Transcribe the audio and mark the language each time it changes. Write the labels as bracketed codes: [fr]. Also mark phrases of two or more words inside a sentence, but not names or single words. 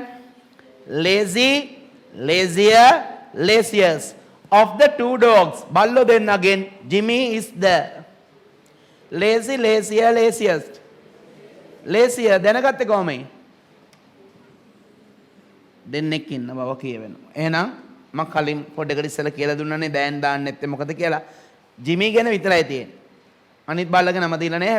[en] lazy, lazier, laziest. Of the two dogs, [si] බල්ලෝ දෙන්නගෙන් [en] Jimmy is the lazy, lazier, laziest. [si] lazier දැනගත්තේ කොහොමද? දෙන්නෙක් ඉන්න බව කියවෙනවා. එහෙනම් මම කලින් පොඩ්ඩකට ඉස්සෙල්ලා කියලා දුන්නානේ දැන් දාන්න නැත්තේ මොකද කියලා. Jimmy ගැන විතරයි තියෙන්නේ. අනිත් බල්ලගේ නම දීලා නැහැ.